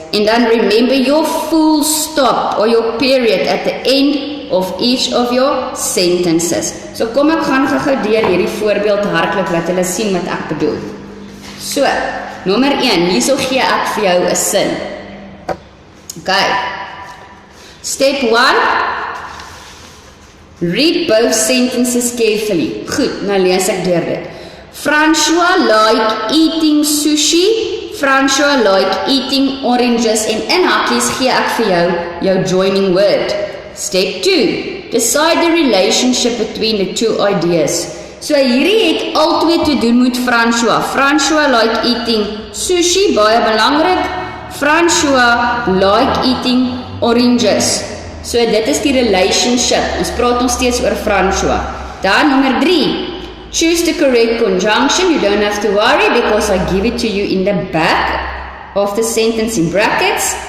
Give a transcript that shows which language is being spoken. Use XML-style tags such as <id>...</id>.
<en>And then remember your full stop or your period at the end of each of your sentences.</en> <af>So kom ek gaan gou deur hierdie voorbeeld hardlik laat julle sien wat ek bedoel. So, nommer 1, hierso gee ek vir jou 'n sin.</af> <en>Okay. Step 1, read both sentences carefully.</en> <af>Goed, nou lees ek deur dit.</af> <en>François like eating sushi. François like eating oranges.</en> <af>En in hakkies gee ek vir jou joining word.</af> <en>Step 2, decide the relationship between the two ideas.</en> <af>So hierdie het albei te doen met François.</af> <en>François like eating sushi,</en> <af>baie belangrik.</af> <en>François like eating oranges.</en> <af>So dit is die relationship. Ons praat nog steeds oor François. Dan nommer 3.</af> <en>Choose the correct conjunction. You don't have to worry because I give it to you in the back of the sentence in brackets.</en>